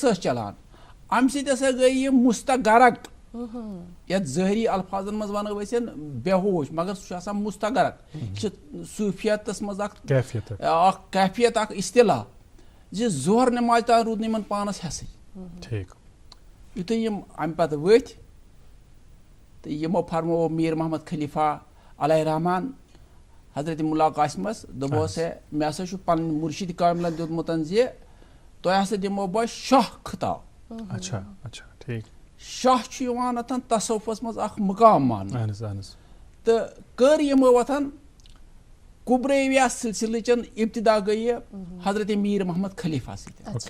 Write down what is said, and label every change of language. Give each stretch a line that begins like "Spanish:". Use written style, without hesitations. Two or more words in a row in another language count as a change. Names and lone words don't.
Kashmiri: ٲس چلان امہِ سۭتۍ ہسا گٔے یہِ مستغرق یتھ ظٲہری الفاظن منٛز ونو أسۍ بے ہوش مگر سُہ چھُ آسان مستغرق یہِ چھِ صوٗفیتس منٛز اکھ کیفیت اکھ اصطلاح زِ ظہر نٮ۪مازِ تام روٗد نہٕ یِمن پانس حیسٕے یُتھُے یِم امہِ پتہٕ ؤتھۍ تہٕ یِمو فرموو میٖر محمد خلیفہ
Arabic: علیہ رحمان
Kashmiri: حضرت ملا قاسمس دبوس ہے میں ہسا پن مرشد کاملن دیتمت زِ تۄہہِ ہسا دِمو بہٕ شاہ خطاب.
Urdu: اچھا اچھا ٹھیک.
Kashmiri: شاہ چھُ یِوان اتھن تصوفس منٛز اکھ مقام ماننہٕ تہٕ کٔر یِمو اتھن کُبریویا سلسلٕچن ابتدا گٔیہِ حضرت میٖر محمد خلیفہ سۭتۍ.